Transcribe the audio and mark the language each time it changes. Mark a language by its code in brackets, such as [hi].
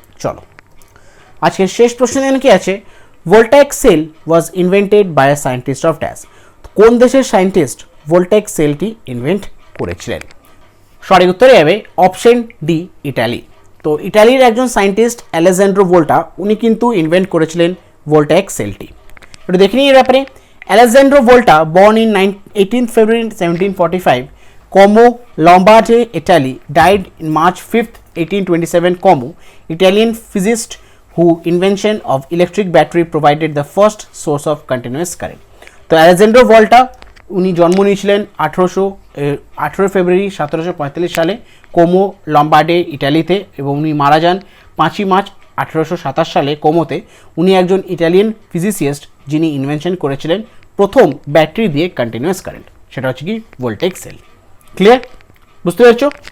[bn] চলো আজকের শেষ প্রশ্ন কি আছে, [en] Voltaic cell was invented by a scientist of dash. [bn] কোন দেশের সায়েন্টিস্ট ভোল্টাইক সেলটি ইনভেন্ট করেছিলেন? সঠিক উত্তরে যাবে অপশন ডি, ইটালি। তো ইটালির একজন সায়েন্টিস্ট অ্যালেজান্ড্রো ভোল্টা উনি কিন্তু ইনভেন্ট করেছিলেন ভোল্টাইক সেলটি। একটু দেখে নিই এর ব্যাপারে। [en] Alessandro Volta born in 18 February 1745 Como, Lombardy, Italy, died in March 5th 1827 Como, Italian physicist whose invention of electric battery provided the first source of continuous current. [bn] তো অ্যালেজান্ড্রো ভোল্টা উনি জন্ম নিয়েছিলেন 18 ফেব্রুয়ারি 1745 সালে কোমো লম্বার্ডে ইটালিতে এবং উনি মারা যান 5 মার্চ 1827 সালে কোমোতে। উনি একজন ইটালিয়ান ফিজিসিস্ট যিনি ইনভেনশন করেছিলেন প্রথম ব্যাটারি দিয়ে কন্টিনিউয়াস কারেন্ট, সেটা হচ্ছে কি ভোল্টেক সেল। ক্লিয়ার? বুঝতে পেরেছো?